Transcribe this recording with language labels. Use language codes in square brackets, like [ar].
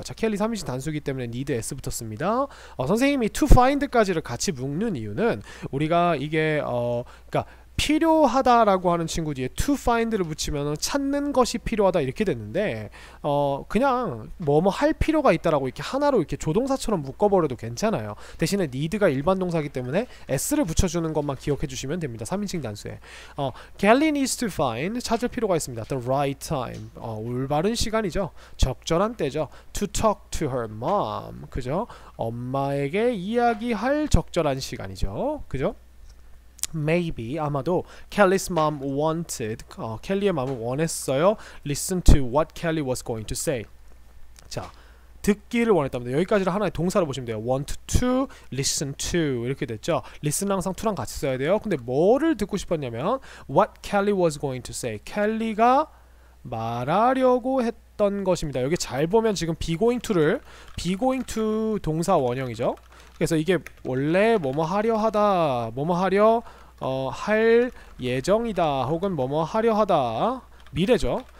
[ko] 자, 켈리 3인칭 단수기 때문에 need s 붙었습니다. 선생님이 to find까지를 같이 묶는 이유는 우리가 이게 그러니까 필요하다라고 하는 친구 뒤에 to find를 붙이면 찾는 것이 필요하다 이렇게 됐는데 그냥 뭐뭐 할 필요가 있다라고 이렇게 하나로 이렇게 조동사처럼 묶어버려도 괜찮아요. 대신에 need가 일반 동사기 때문에 s를 붙여주는 것만 기억해 주시면 됩니다. 3인칭 단수에 [en] Kelly needs to find [ko] 찾을 필요가 있습니다. [en] The right time [ko] 올바른 시간이죠. 적절한 때죠. [en] To talk to her mom. [ko] 그죠? 엄마에게 이야기할 적절한 시간이죠. 그죠? [en] Maybe [ko] 아마도 [en] Kelly's mom wanted [ko] 켈리의 맘은 원했어요. [en] Listen to what Kelly was going to say. [ko] 자, 듣기를 원했답니다. 여기까지를 하나의 동사로 보시면 돼요. want to, listen to 이렇게 됐죠. listen은 항상 to랑 같이 써야 돼요. 근데 뭐를 듣고 싶었냐면 [en] what Kelly was going to say. [ko] 켈리가 말하려고 했던 것입니다. 여기 잘 보면 지금 be going to 동사 원형이죠. 그래서 이게 원래 뭐뭐 하려 하다, 뭐뭐 하려 할 예정이다, 혹은 뭐뭐 하려 하다, 미래죠.